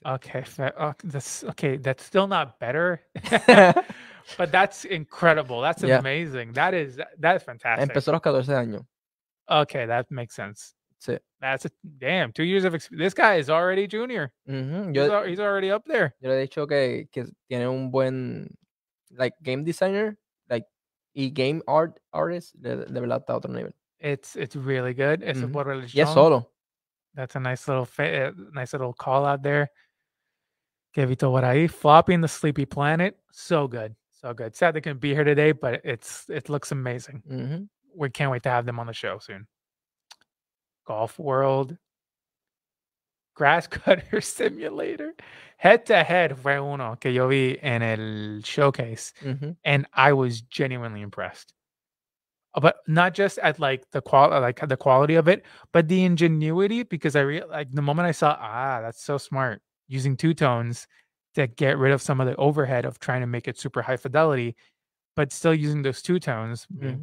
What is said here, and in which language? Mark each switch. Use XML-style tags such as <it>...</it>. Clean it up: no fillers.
<en>Okay, that's still not better. But that's incredible. That's amazing. That is fantastic.</en> <es>Empezó a los 14 años.</es> <en>Okay, that makes sense.</en> <es>Sí.</es> <en>That's 2 years of experience. This guy is already junior. He's already up there.</en> <es>Yo le he dicho que tiene un buen game designer, y game artist, de verdad está a otro nivel.</es> <en>It's really good. It's</en> <es>y es solo.</es> <en>That's a nice little call out there.</en> <es>Que visto por ahí.</es> <en>Floppy and the Sleepy Planet. So good. So good. Sad they couldn't be here today, but it looks amazing. Ujú. We can't wait to have them on the show soon. Golf World, Grass Cutter Simulator.</en> <es>Head to Head fue uno que yo vi en el showcase, Ujú.</es> <en>and I was genuinely impressed. But not just at like the quality of it, but the ingenuity. Because like the moment I saw, that's so smart, using two tones to get rid of some of the overhead of trying to make it super high fidelity, but still using those two tones, being</en>